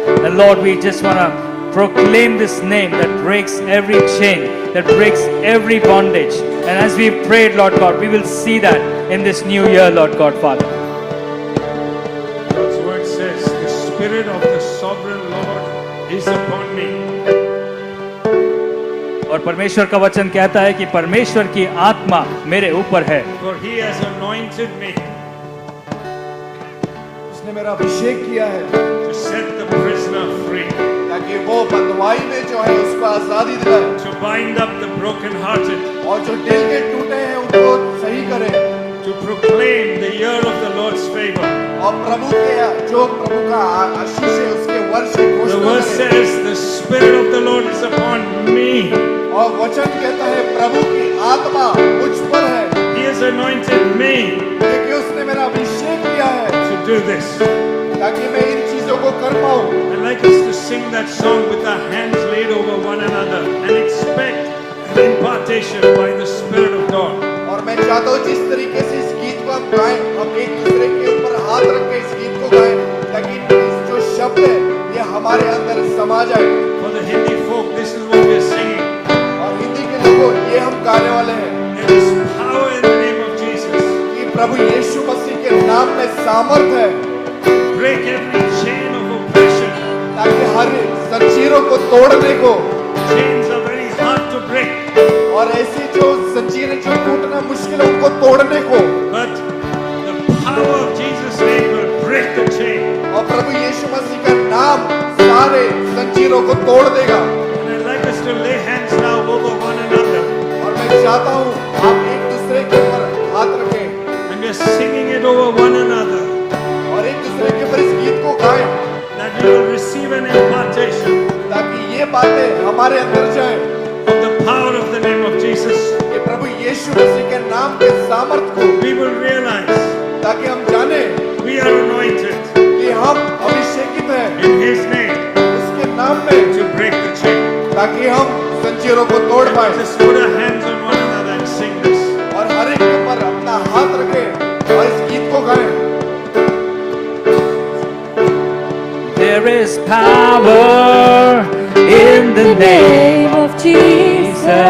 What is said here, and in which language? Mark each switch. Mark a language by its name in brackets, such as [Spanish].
[English] And Lord, we just want to proclaim this name that breaks every chain, that breaks every bondage. And as we prayed, Lord God, we will see that in this new year, Lord God, Father. God's word says, the Spirit of the sovereign Lord is upon me. [Hindi] और परमेश्वर का वचन कहता है कि परमेश्वर की आत्मा मेरे ऊपर है. [English] For he has anointed me [Hindi] उसने मेरा अभिषेक किया है [English] to set the prisoner free, [Hindi] ताकि वो बंधुआई में जो है उसको आजादी दिलाए [English] to bind up the brokenhearted, [Hindi] और जो दिल के टूटे हैं उनको सही करे [English] to proclaim the year of the Lord's favor. [Hindi] और प्रभु का आशीष है उसके वर्ष की [English] The [Hindi] घोषणा [English] word [Hindi] करे। [English] says, the Spirit of the Lord is upon me. [Hindi] और वचन कहता है प्रभु की आत्मा मुझ पर है [English] He has anointed me [Hindi] क्योंकि उसने मेरा अभिषेक किया है [English] to do this. [Hindi] ताकि मैं इन चीजों को कर पाऊं [English] I'd like us to sing that song with our hands laid over one another and expect an impartation by the Spirit of God. [Hindi] और मैं चाहता हूँ जिस तरीके से इस गीत को हम गाएं हम एक दूसरे के ऊपर हाथ रख के इस गीत को गाएं ताकि इस जो शब्द है ये हमारे अंदर समा जाए [English] For the Hindi folk, this is what we're singing. [Hindi] और हिंदी के लोगों ये हम गाने वाले हैं [English] There is power in the name of Jesus. [Hindi] कि प्रभु यीशु मसीह के नाम में सामर्थ है [English] Break every chain of oppression. [Hindi] ताकि हर जंजीरों को तोड़ने को [English] Chains are very hard to break, [Hindi] और ऐसी जो जंजीरें जो टूटना मुश्किल है उनको तोड़ने को [English] but the power of Jesus' name will break the chain. [Hindi] और प्रभु यीशु मसीह का नाम सारे जंजीरों को तोड़ देगा [English] And I'd like us to lay hands now over one another. [Hindi] और मैं चाहता हूँ आप एक दूसरे के ऊपर हाथ रखें [English] And we're singing it over one another. [Hindi] और एक दूसरे के ऊपर इस गीत को गाएं [English] That we will receive an impartation [Hindi] ताकि ये बातें हमारे अंदर जाएं [English] of the power of the name of Jesus. [Hindi] कि प्रभु यीशु मसीह के नाम के सामर्थ को [English] We will realize [Hindi] ताकि हम जाने [English] we are anointed [Hindi] कि हम अभिषेकित हैं [English] in His name [Hindi] उसके नाम में [English] to break the chain. [Hindi] ताकि हम जंजीरों को तोड़ पाए [English] Just put our hands on one another and sing this. [Hindi] और हर एक के ऊपर अपना हाथ रखें और इस गीत को गाएं [English] There is power in the name of Jesus.